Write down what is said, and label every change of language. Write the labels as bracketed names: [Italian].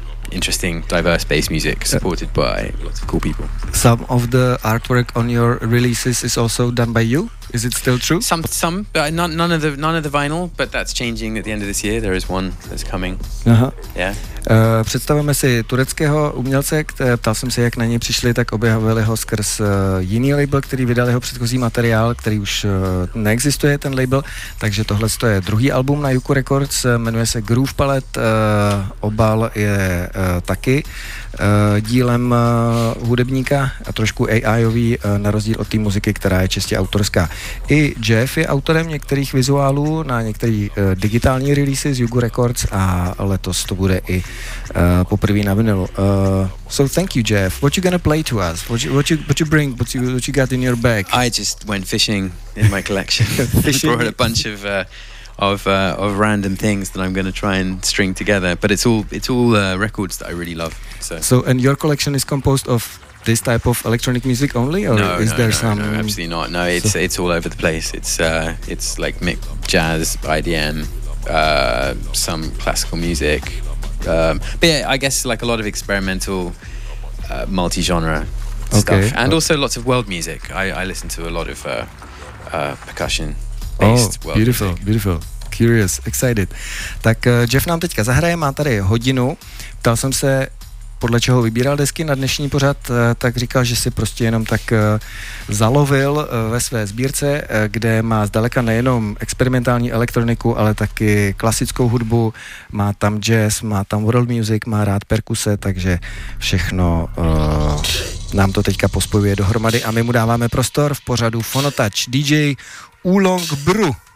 [English] Interesting, diverse bass music supported by lots of cool people. Some of the artwork on your releases is also done by you? Is it still true? Some, but none of the vinyl, but that's changing at the end of this year. There is one that's coming. Aha. Yeah. [Czech] Představujeme si tureckého umělce, ptal jsem se, jak na něj přišli, tak objevili ho skrz jiný label, který vydal jeho předchozí materiál, který už neexistuje, ten label, takže tohle je druhý album na Yuku Records, jmenuje se Groove Palette, obal je taky dílem hudebníka, trošku AI-ový, na rozdíl od té muziky, která je čistě autorská. I Jeff je autorem některých vizuálů na některý digitální release z Yuku Records a letos to bude i poprvé na vinylu. [English] So thank you, Jeff. What you gonna play to us? What you bring? What you got in your bag? I just went fishing in my collection. Fishing. Brought a bunch of random things that I'm gonna try and string together. But it's all records that I really love. So and your collection is composed of this type of electronic music only, or No, absolutely not. No, it's all over the place. It's like mix jazz, IDM, some classical music. But yeah, I guess like a lot of experimental multi-genre stuff, and also lots of world music. I listen to a lot of percussion-based world music. Oh, beautiful, beautiful. Curious, excited. [Czech] Tak Jeff nám teďka zahraje, má tady hodinu. Ptal jsem se, podle čeho vybíral desky na dnešní pořad, tak říkal, že si prostě jenom tak zalovil ve své sbírce, kde má zdaleka nejenom experimentální elektroniku, ale taky klasickou hudbu, má tam jazz, má tam world music, má rád perkuse, takže všechno nám to teďka pospojuje dohromady a my mu dáváme prostor v pořadu Phonotouch DJ Oolong Brew.